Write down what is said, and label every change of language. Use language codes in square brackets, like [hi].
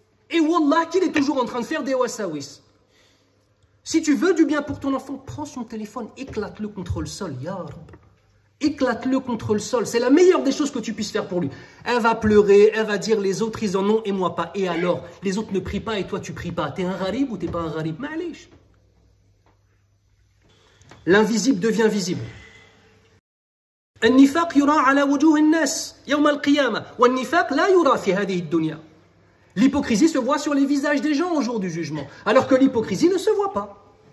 [fr] Et wallah, qu'il est toujours en train de faire des wasawis. Si tu veux du bien pour ton enfant, prends son téléphone, éclate-le contre le sol, ya Rab. Éclate-le contre le sol. C'est la meilleure des choses que tu puisses faire pour lui. Elle va pleurer, elle va dire les autres ils en ont et moi pas. Et alors, les autres ne prient pas et toi tu pries pas. T'es un gharib ou t'es pas un gharib? Ma'alish. L'invisible devient visible. [ar] النفاق يرى على وجوه الناس يوم القيامة والنفاق لا يرى في هذه الدنيا. [fr] L'hypocrisie se voit sur les visages des gens au jour du jugement, alors que l'hypocrisie ne se voit pas.